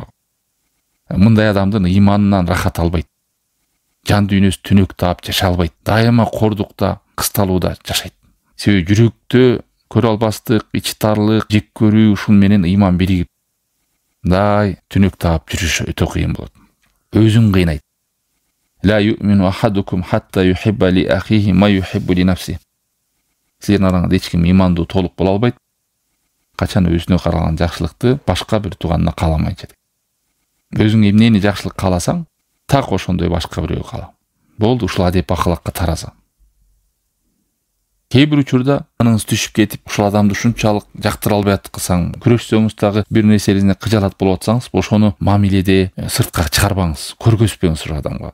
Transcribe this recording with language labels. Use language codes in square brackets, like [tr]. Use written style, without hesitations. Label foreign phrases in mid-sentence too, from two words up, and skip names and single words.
[ky] Мындай адамдын ыйманынан рахат албайт. Жан дүйнөсү түнөк таап жашай албайт. Дайыма кордукта, кысталууда жашайт. Себеби жүрөктө көрө албастык, ичи тарлык, жек көрүү ушун менен ыйман биригип, түнөк таап жүрүш өтө кыйын болот. Өзүн кыйнайт. [ar] لا يؤمن أحدكم حتى يحب لأخيه ما يحب لنفسه. [ky] Силердин араңызда эч ким ыймандуу толук боло албайт. Качан өзүнө каралган жакшылыкты башка бир тууганына кааламайт. Өзүң эмнени жакшылык кааласаң, так ошондой башка бирөө каала. Болду, ушул адеп акылакка тараза. Кээ бир учурда аныңыз түшүп кетип, ушул адамды ушунчалык жактыра албай аткысаң, күрөшсөңүз дагы бир нерсеңизде кыжалат болуп атсаңыз, ошону мамиледе сыртка чыгарбаңыз, көргөзбөңүз ушул адамга.